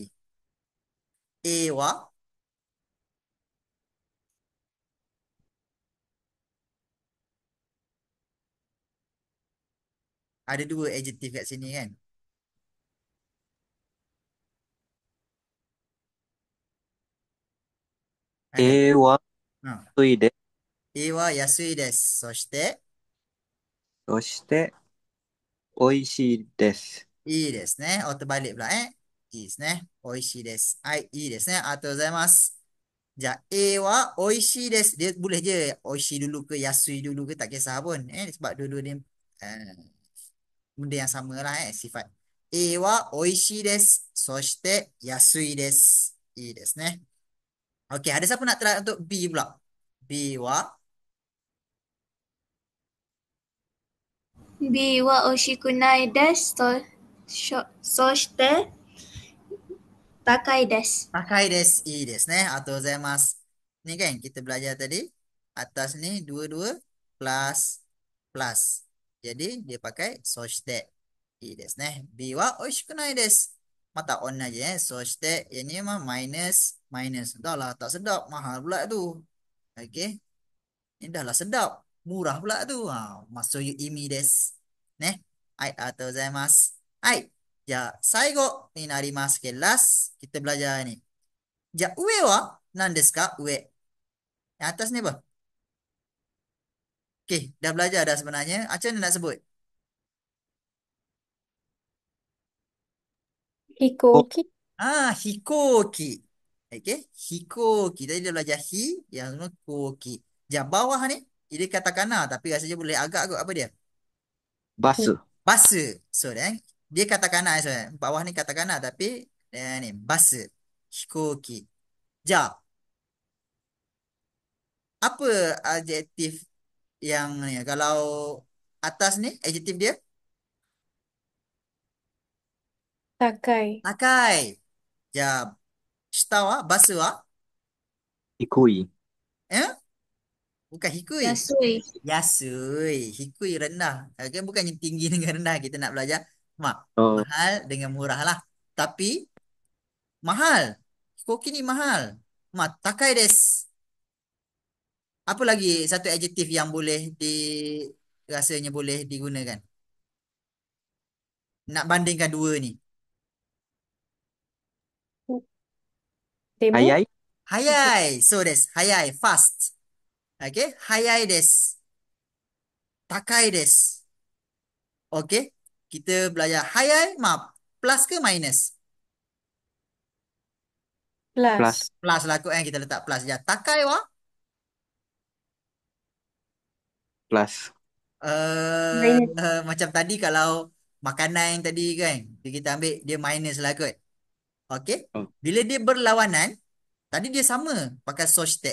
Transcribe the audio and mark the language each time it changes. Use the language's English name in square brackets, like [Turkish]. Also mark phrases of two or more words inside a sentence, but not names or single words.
[Malay] A wa ada dua adjektif kat sini kan? Ada. [Japanese] 絵は Ha. 安いです。 A は安いです. そして、そして美味しいです。いいですね。 [Malay] terbalik pula [Japanese] いいですね。美味しいです。はい、いいですね。ありがとうございます。じゃあ、A は美味しいです。 [Malay] Dia boleh je 美味しい dulu ke yasui dulu ke tak kisah pun. Sebab dulu ni benda yang sama lah sifat. [Japanese] A は美味しいです。そして安いです。いいですね。 [Malay] OK, ada siapa nak try untuk B pula? [Japanese] B は B は美味しくないです。そして高いです。 [Malay] pakai des. I des ね。 [Japanese] ありがとうございます。 [Malay] Ni kan kita belajar tadi. Atas ni dua-dua plus plus. Jadi dia pakai そして。 [Japanese] いいですね。B は美味しくないです。また同じそして、 [Malay] ini mah minus minus. Dah lah tak sedap. Mahal pula tu. Okay. Ini dah lah sedap. Murah pula tu. Maksud you [Japanese] 意味です。ね。はい、ありがとうございます。はい。じゃあ、最後になりますけど、 [Malay] last kita belajar ni. [Japanese] じゃあ、上は何ですか上。 [Malay] Yang atas ni apa? Okey, dah belajar dah sebenarnya. Macam mana nak sebut? [Japanese] 飛行機。飛行機. Okey, 飛行機. [Malay] Tadi dia belajar hi, yang semua koki. じゃあ、bawah ni, dia katakana tapi rasanya boleh agak kot apa dia? [Japanese] バス。 [Malay] Bus. So, dia katakana. So, bawah ni katakana tapi ni, bus. [Japanese] 飛行機. じゃあ、 [Malay] apa adjektif yang ni? Kalau atas ni, adjektif dia? [Japanese] 高い。高い。じゃあ、下はバスは低い。 eh? [Malay] Bukan hikui. [Japanese] 安い。 [Malay] Yasui. Hikui rendah. Okay, bukannya tinggi dengan rendah. Kita nak belajar. Oh, Mahal dengan murah lah. Tapi, mahal. Hikoki ni mahal. [Japanese] 高いです. [Malay] Apa lagi satu adjektif yang boleh rasanya boleh digunakan? Nak bandingkan dua ni. [Japanese] でも、早い。早い。そうです。早い. Fast. Okay. 早いです。高いです. [Malay] Okay. Kita belajar hayai. Plus ke minus? [Japanese] プラ [Malay] plus [Japanese] ス。 [Malay] Plus lah kot kita letak plus je. [Japanese] 高いは? [Malay] plus. Minus. Macam tadi kalau makanan yang tadi kan, kita ambil dia minus lah kot. Okey. Oh, Bila dia berlawanan, tadi dia sama pakai sostek.